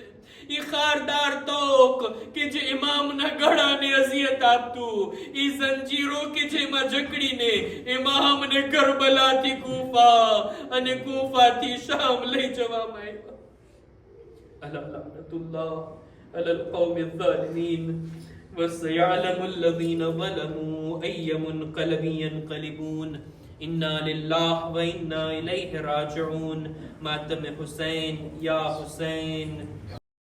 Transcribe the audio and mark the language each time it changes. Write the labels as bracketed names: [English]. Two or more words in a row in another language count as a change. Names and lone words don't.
[Gujarati] ઈ ખારદાર તોક કે જે ઇમામના ગળાને અઝિયત આપતું, ઈ જંજીરો કે જેમાં જકડીને ઇમામને કરબલાથી કૂફા અને કૂફાથી શામ લઈ જવામાં આવ્યા. [Arabic] ألا لعنة الله على القوم الظالمين وسيعلم الذين ظلموا أي منقلب ينقلبون. إنا لله وإنا إليه راجعون. [Urdu] ماتم حسین یا حسین.